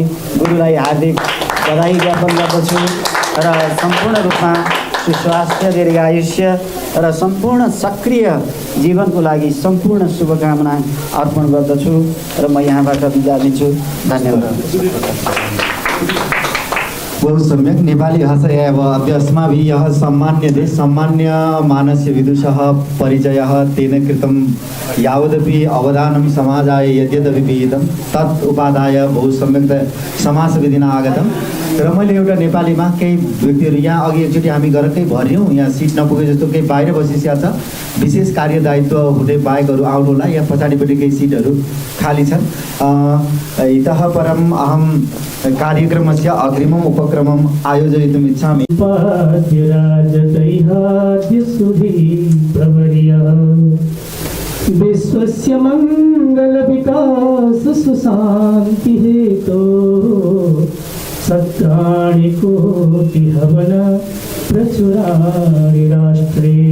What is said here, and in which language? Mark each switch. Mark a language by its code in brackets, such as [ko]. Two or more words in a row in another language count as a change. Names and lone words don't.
[ne] गुरुलाई हार्दिक बधाई ज्ञापन गर्दछु र सम्पूर्ण रूपमा सुस्वास्थ्य, दीर्घायुष्य र सम्पूर्ण सक्रिय जीवनको लागि सम्पूर्ण शुभकामना अर्पण गर्दछु र म यहाँबाट बिदा लिन्छु। धन्यवाद। [sa] बहु सम्यक। नेपाली भाषा एव अद्य अस्माभिः यः सम्मान्यते। सम्मान्य मानस्य विदुषः परिचयः तेन कृतं यावदपि अवदानं समाजाय यद्यदपि विहितं तत् उपादाय बहु सम्यक समासविधिना आगतं। [ne] र मैले एउटा नेपालीमा केही व्यक्तिहरू यहाँ अघि एकचोटि हामी गरकै भर्यौँ, यहाँ सिट नपुगे जस्तो केही बाहिर बसिसकेको छ। विशेष कार्यदायित्व हुने बाहेकहरू आउनु होला। यहाँ पछाडिपट्टि केही सिटहरू खाली छन्। [sa] इतः परम् अहं कार्यक्रमस्य अग्रिमम् उपक्रमम् आयोजयितुम् इच्छामि। विश्वस्य मंगल विकास सुशांति हेतो सत्राणि कोटि हवन प्रचुराणि राष्ट्रे